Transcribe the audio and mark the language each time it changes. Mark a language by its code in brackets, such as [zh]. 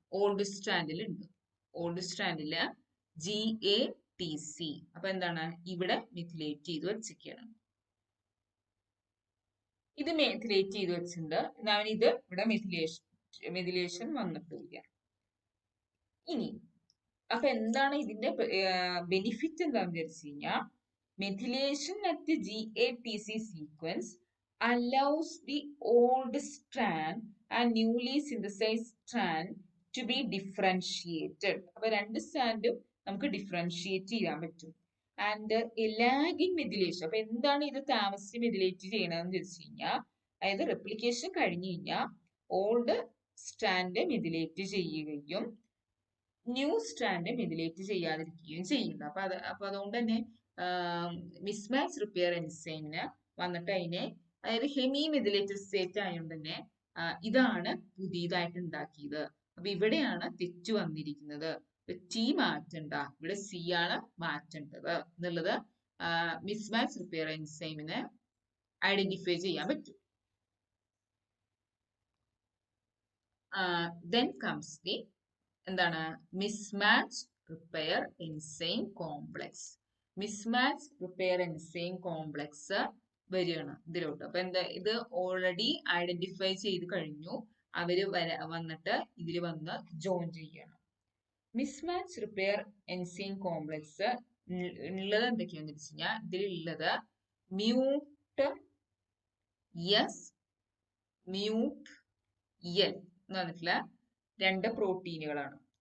[ml] Old സ്ട്രാൻഡിൽ ഉണ്ട്. Old സ്ട്രാൻഡില് GATC. അപ്പൊ എന്താണ്? ഇവിടെ മെഥിലേറ്റ് ചെയ്ത് വെച്ചിരിക്കുകയാണ്. ഇത് മെഥിലേറ്റ് ചെയ്ത് വെച്ചിട്ടുണ്ട്. എന്നാൽ ഇത് ഇവിടെ മെഥിലേഷൻ വന്നിട്ടില്ല. ഇനി അപ്പൊ എന്താണ് ഇതിന്റെ ബെനിഫിറ്റ് എന്താണെന്ന് വിചാരിച്ചു കഴിഞ്ഞാൽ, [en] Methylation at GATC sequence allows the old strand and newly synthesized strand to be differentiated. [ml] അപ്പൊ രണ്ട് സ്റ്റാൻഡും നമുക്ക് ഡിഫറൻഷിയേറ്റ് ചെയ്യാൻ പറ്റും. And lagging methylation. അപ്പൊ എന്താണ് ഇത് താമസിച്ച് മെഥിലേറ്റ് ചെയ്യണമെന്ന് വെച്ച് കഴിഞ്ഞാൽ, അതായത് റെപ്ലിക്കേഷൻ കഴിഞ്ഞു കഴിഞ്ഞാൽ ഓൾഡ് സ്റ്റാൻഡ് മെഥിലേറ്റ് ചെയ്യുകയും ന്യൂ സ്റ്റാൻഡ് മെഥിലേറ്റ് ചെയ്യാതിരിക്കുകയും ചെയ്യുന്നു. അപ്പൊ അതുകൊണ്ട് തന്നെ മിസ്മാച്ച് റിപ്പയർ എൻസൈമിന് വന്നിട്ട് അതിനെ, അതായത് ഹെമി മെഥിലേറ്റഡ് സ്റ്റേറ്റ് ആയതുകൊണ്ട് തന്നെ ഇതാണ് പുതിയതായിട്ട് ഉണ്ടാക്കിയത്. അപ്പൊ ഇവിടെയാണ് തെറ്റ് വന്നിരിക്കുന്നത്. ടി മാറ്റണ്ട, ഇവിടെ സി ആണ് മാറ്റേണ്ടത് എന്നുള്ളത് മിസ്മാച്ച് റിപ്പയർ എൻസൈമിനെ ഐഡന്റിഫൈ ചെയ്യാൻ പറ്റും. [en] then comes the [ml] എന്താണ്? Mismatch repair enzyme complex. Mismatch repair enzyme complex വരികയാണ് ഇതിലോട്ട്. അപ്പൊ എന്താ, ഇത് ഓൾറെഡി ഐഡന്റിഫൈ ചെയ്ത് കഴിഞ്ഞു. അവര് വന്നിട്ട് ഇതിൽ വന്ന് ജോയിൻ ചെയ്യണം. മിസ്മാച്ച് റിപ്പയർ എൻസൈം കോംപ്ലക്സ് ഉള്ളത് എന്തൊക്കെയാന്ന് വെച്ച് കഴിഞ്ഞാൽ, ഇതിലുള്ളത് മ്യൂട്ട് എസ് മ്യൂട്ട് എൽ എന്ന് പറഞ്ഞിട്ടുള്ള രണ്ട് പ്രോട്ടീനുകളാണ്.